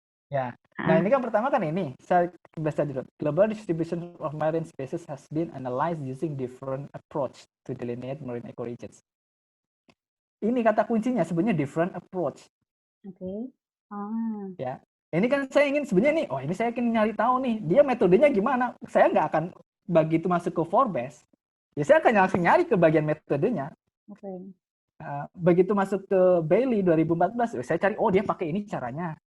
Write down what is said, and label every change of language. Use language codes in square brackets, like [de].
[id] Ya, nah ini kan pertama kan ini, saya baca dulu. [en] Global distribution of marine species has been analyzed using different approach to delineate marine ecoregions. [id] Ini kata kuncinya sebenarnya different approach. Oke. Ya, ini kan saya ingin sebenarnya nih, ini saya ingin nyari tahu nih, dia metodenya gimana. Saya nggak akan begitu masuk ke Forbes, ya saya akan langsung nyari ke bagian metodenya. Begitu masuk ke Bailey 2014, saya cari, dia pakai ini caranya.